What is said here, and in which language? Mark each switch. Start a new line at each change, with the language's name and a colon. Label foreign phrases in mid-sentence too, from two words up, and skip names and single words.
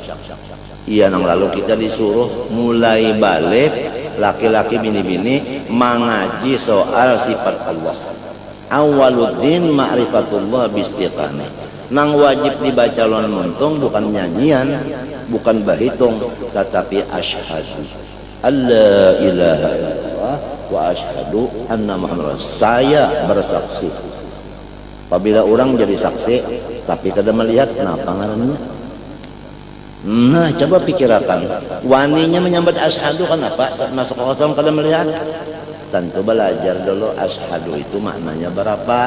Banjar: Iya nang lalu kita disuruh mulai balik laki-laki bini-bini mengaji soal sifat Allah.
Arabic: أول الدين معرفة الله باستقامة.
Banjar: Nang wajib dibaca lawan muntung bukan nyanyian, bukan bahitung, tetapi
Arabic: أشهد أن لا إله إلا الله وأشهد أن محمدا
Banjar: saya bersaksi. Apabila orang jadi saksi tapi kada melihat, kenapa ngarannya? Nah, coba pikirkan. Waninya menyambat asyhadu kan apa? Saat masuk kosong kada melihat. Tentu belajar dulu asyhadu itu maknanya berapa.